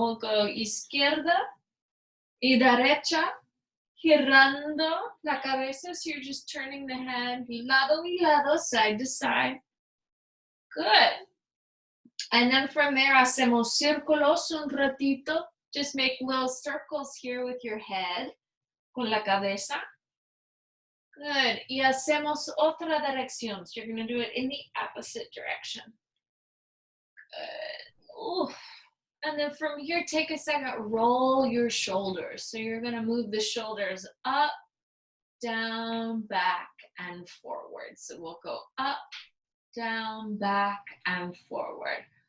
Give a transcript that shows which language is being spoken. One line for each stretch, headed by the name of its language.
English: We'll go
Spanish: izquierda y derecha, girando la cabeza.
English: So you're just turning the head
Spanish: lado y lado,
English: side to side. Good. And then from there,
Spanish: hacemos círculos un ratito.
English: Just make little circles here with your head,
Spanish: con la cabeza.
English: Good.
Spanish: Y hacemos otra dirección.
English: So you're going to do it in the opposite direction. Good. Ooh. And then from here, take a second, roll your shoulders. So you're going to move the shoulders up, down, back, and forward. So we'll go up, down, back, and forward.